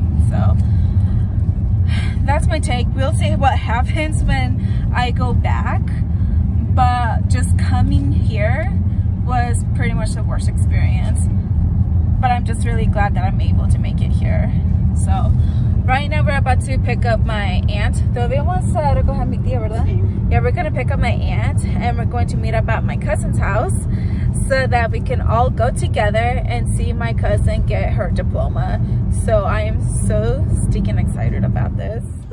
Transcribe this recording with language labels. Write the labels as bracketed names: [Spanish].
[English] So that's my take. We'll see what happens when I go back. But just coming here was pretty much the worst experience. But I'm just really glad that I'm able to make it here. So right now we're about to pick up my aunt. [Spanish] Todavía vamos a recoger mi tía, ¿verdad? [English] Yeah, we're gonna pick up my aunt, and we're going to meet up at my cousin's house so that we can all go together and see my cousin get her diploma. So I am so stinking excited about this.